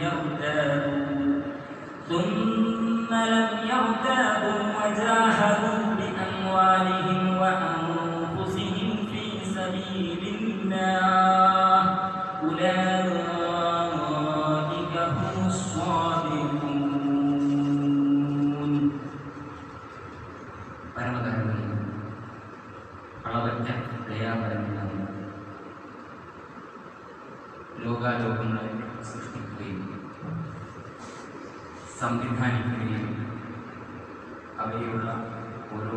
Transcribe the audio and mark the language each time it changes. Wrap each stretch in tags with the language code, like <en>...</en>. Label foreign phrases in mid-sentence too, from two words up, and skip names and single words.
<ar>يرتابوا وجاهدوا بأموالهم وأنفسهم في سبيل الله أولئك هم الصادقون.</ar> <ml>പരമകരുണയും അളവറ്റ ദയാപരനായ ലോകാലോകങ്ങളെ സൃഷ്ടിക്കുകയും സംവിധാനിക്കുകയും അവയിലുള്ള ഓരോ</ml>